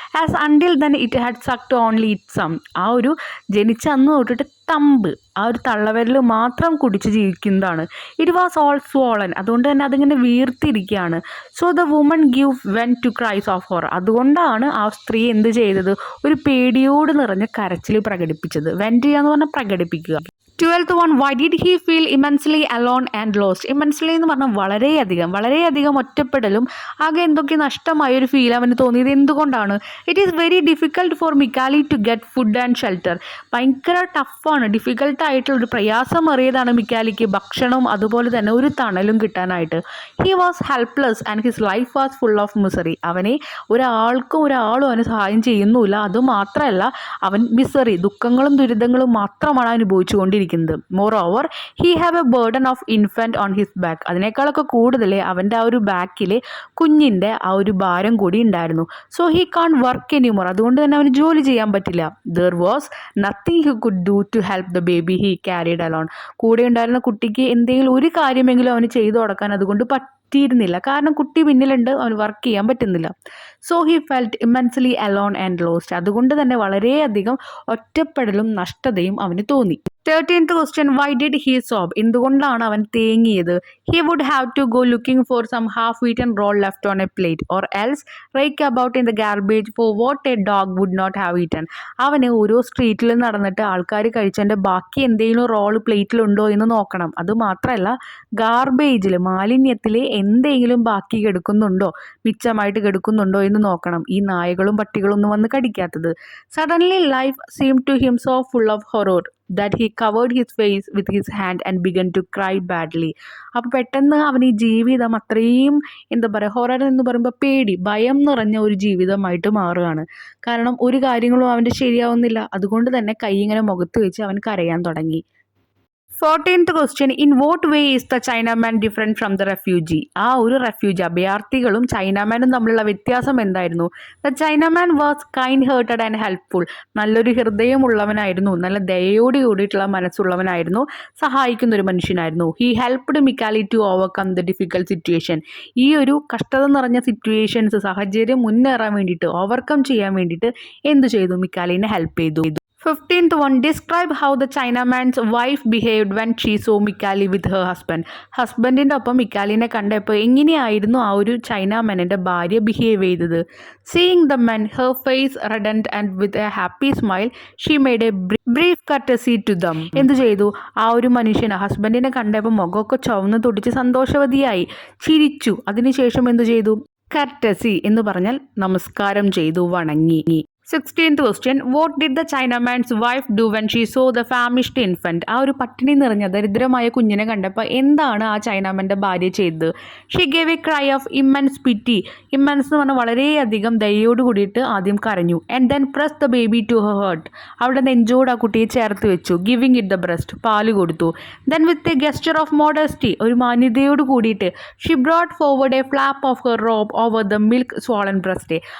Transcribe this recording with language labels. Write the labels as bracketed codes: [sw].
[en] As until then it had sucked only it some. [ml] ആ ഒരു ജനിച്ച അന്ന് തൊട്ടിട്ട് തമ്പ്, ആ ഒരു തള്ളവിരൽ മാത്രം കുടിച്ച് ജീവിക്കുന്നതാണ്. [en] It was all swollen. [ml] അതുകൊണ്ട് തന്നെ അതിങ്ങനെ വീർത്തിരിക്കുകയാണ്. [en] So the woman give vent to cries of horror. [ml] അതുകൊണ്ടാണ് ആ സ്ത്രീ എന്ത് ചെയ്തത്, ഒരു പേടിയോട് നിറഞ്ഞ കരച്ചിൽ പ്രകടിപ്പിച്ചത്. വെൻറ്റ് ചെയ്യുക എന്ന് പറഞ്ഞാൽ പ്രകടിപ്പിക്കുക. [en] 12th one, why did he feel immensely alone and lost? [ml] immensely എന്ന് പറഞ്ഞാൽ വളരെയധികം ഒറ്റപ്പെടലും ആകെ എന്തൊക്കെ നഷ്ടമായൊരു ഫീൽ അവന് തോന്നിയത് എന്തുകൊണ്ടാണ്? [en] It is very difficult for Mikali to get food and shelter. [ml] ഭയങ്കര ടഫാണ്, ഡിഫിക്കൽട്ടായിട്ടുള്ളൊരു പ്രയാസമേറിയതാണ് മിക്കാലിക്ക് ഭക്ഷണവും അതുപോലെ തന്നെ ഒരു തണലും കിട്ടാനായിട്ട്. [en] He was helpless and his life was full of misery. [ml] അവനെ ഒരാളും അവന് സഹായം ചെയ്യുന്നുമില്ല. അതുമാത്രമല്ല, അവൻ മിസറി, ദുഃഖങ്ങളും ദുരിതങ്ങളും മാത്രമാണ് അനുഭവിച്ചുകൊണ്ടിരിക്കുന്നത്. [en] Moreover he have a burden of infant on his back. [ml] അതിനേക്കാളൊക്കെ കൂടുതൽ അവൻ്റെ ആ ഒരു ബാക്കിൽ കുഞ്ഞിൻ്റെ ആ ഒരു ഭാരം കൂടി ഉണ്ടായിരുന്നു. [en] So he can't work anymore. [ml] അതുകൊണ്ട് തന്നെ അവന് ജോലി ചെയ്യാൻ പറ്റില്ല. [en] There was nothing he could do to help the baby he carried alone. [ml] കൂടെ ഉണ്ടായിരുന്ന കുട്ടിക്ക് എന്തെങ്കിലും ഒരു കാര്യമെങ്കിലും അവന് ചെയ്തു കൊടുക്കാൻ അതുകൊണ്ട് പറ്റിയിരുന്നില്ല. കാരണം കുട്ടി പിന്നിലുണ്ട്, അവന് വർക്ക് ചെയ്യാൻ പറ്റുന്നില്ല. [en] So he felt immensely alone and lost. [ml] അതുകൊണ്ട് തന്നെ വളരെയധികം ഒറ്റപ്പെടലും നഷ്ടതയും അവന് തോന്നി. [en] 13th question, why did he sob? [ml] എന്തുകൊണ്ടാണ് അവൻ തേങ്ങിയത്? [en] He would have to go looking for some half-eaten roll left on a plate or else rake about in the garbage for what a dog would not have eaten. [ml] അവന് ഓരോ സ്ട്രീറ്റിൽ നടന്നിട്ട് ആൾക്കാർ കഴിച്ചതിൻ്റെ ബാക്കി എന്തെങ്കിലും role പ്ലേറ്റിലുണ്ടോ എന്ന് നോക്കണം. അതുമാത്രമല്ല, ഗാർബേജിൽ, മാലിന്യത്തിൽ എന്തെങ്കിലും ബാക്കി കിടക്കുന്നുണ്ടോ, മിച്ചമായിട്ട് കിടക്കുന്നുണ്ടോ എന്ന് നോക്കണം. ഈ നായകളും പട്ടികളും ഒന്നും വന്ന് കടിക്കാത്തത്. [en] Suddenly life seemed to him so full of horror that he covered his face with his hand and began to cry badly. [ml] അപ്പോൾ പെട്ടെന്ന് അവൻ ഈ ജീവിതം അത്രയും ഹൊറർ എന്ന് പറയുമ്പോൾ പേടി, ഭയം നിറഞ്ഞ ഒരു ജീവിതമായിട്ട് മാറുകയാണ്. കാരണം ഒരു കാര്യങ്ങളും അവൻ്റെ ശരിയാവുന്നില്ല. അതുകൊണ്ട് തന്നെ കൈ ഇങ്ങനെ മുഖത്ത് വെച്ച് അവൻ കരയാൻ തുടങ്ങി. [en] 14th question, in what way is the Chinaman different from the refugee? [ml] ആ ഒരു റെഫ്യൂജി, അഭയാർത്ഥികളും ചൈനാമാനും തമ്മിലുള്ള വ്യത്യാസം എന്തായിരുന്നു? [en] The Chinaman was kind hearted and helpful. [ml] നല്ലൊരു ഹൃദയമുള്ളവനായിരുന്നു, നല്ല ദയയോട് കൂടിയിട്ടുള്ള മനസ്സുള്ളവനായിരുന്നു, സഹായിക്കുന്ന ഒരു മനുഷ്യനായിരുന്നു. [en] He helped Mikali to overcome the difficult situation. [ml] ഈ ഒരു കഷ്ടത നിറഞ്ഞ സിറ്റുവേഷൻസ്, സാഹചര്യം മുന്നേറാൻ വേണ്ടിയിട്ട്, ഓവർകം ചെയ്യാൻ വേണ്ടിയിട്ട് എന്തു ചെയ്തു? മിക്കാലിനെ ഹെൽപ്പ് ചെയ്തു. [en] 15th one, describe how the Chinaman's wife behaved when she saw Mikali with her husband. [ml] ഹസ്ബൻഡിൻ്റെ ഒപ്പം മിക്കാലിനെ കണ്ടപ്പോൾ എങ്ങനെയായിരുന്നു ആ ഒരു ചൈനാമാനിൻ്റെ ഭാര്യ ബിഹേവ് ചെയ്തത്? [en] Seeing the men, her face reddened and with a happy smile she made a brief curtsy to them. [ml] എന്തു ചെയ്തു? ആ ഒരു മനുഷ്യന് ഹസ്ബൻഡിനെ കണ്ടപ്പോൾ മുഖമൊക്കെ ചുവന്ന് തുടിച്ച് സന്തോഷവതിയായി ചിരിച്ചു. അതിനുശേഷം എന്തു ചെയ്തു? കർട്ടസി എന്ന് പറഞ്ഞാൽ നമസ്കാരം ചെയ്തു, വണങ്ങി. [en] 16th question, what did the Chinaman's wife do when she saw the famished infant? [ml] ആ ഒരു പട്ടിണി നിറഞ്ഞ ദരിദ്രമായ കുഞ്ഞിനെ കണ്ടപ്പോൾ എന്താണ് ആ ചൈനാമൻ്റെ ഭാര്യ ചെയ്തത്? [en] She gave a cry of immense pity. [ml] Immense എന്ന് പറഞ്ഞാൽ വളരെയധികം ദയോട് കൂടിയിട്ട് ആദ്യം കരഞ്ഞു. [en] And then press the baby to her heart. [ml] അവിടെ നെഞ്ചോട് ആ കുട്ടിയെ ചേർത്ത് വെച്ചു. [en] giving it the breast, [ml] പാല് കൊടുത്തു. [en] then with a gesture of modesty, [ml] ഒരു മാന്യതയോട് കൂടിയിട്ട് [en] She brought forward a flap of her robe over the milk swollen breast.